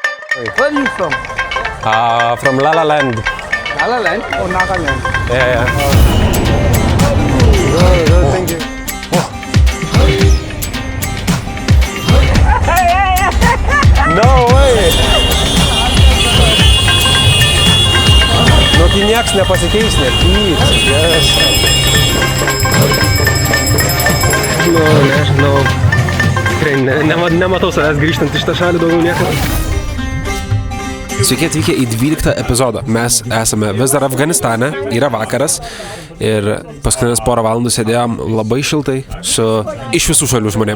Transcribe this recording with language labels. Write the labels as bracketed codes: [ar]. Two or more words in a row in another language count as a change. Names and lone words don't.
[en] Where are you from? From La La Land. La La Land or Nagaland? Yeah. Thank you. No way! [lt] Nu, tai nieks nepasikeis, nepyks. Yes. Nu, nežinau. Tikrai nematau savęs grįžtant iš tą šalį daugiau niekada. Sveiki atvykę į 12 epizodą. Mes esame vis dar Afganistane, yra vakaras ir paskutinės porą valandų sėdėjom labai šiltai su iš visų šalių žmonėm.